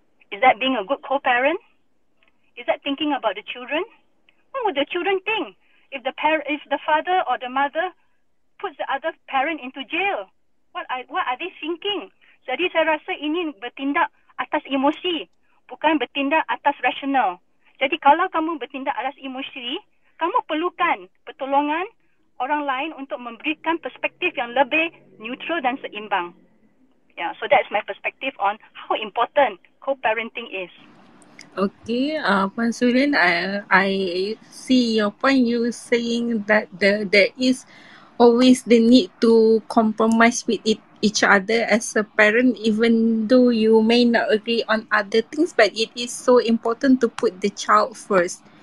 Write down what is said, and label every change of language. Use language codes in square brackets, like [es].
[en] Is that being a good co-parent? Is that thinking about the children? What would the children think if the father or the mother puts the other parent into jail? What are they thinking? [ms] Jadi saya rasa ini bertindak atas emosi, bukan bertindak atas rasional. Jadi kalau kamu bertindak atas emosi, kamu perlukan pertolongan orang lain untuk memberikan perspektif yang lebih neutral dan seimbang. [en] Yeah, so that's my perspective on how important co-parenting is. Okay, Puan Siu Lin, I see your point. You saying that there is always the need to compromise with each other as a parent, even though you may not agree on other things, but it is so important to put the child first.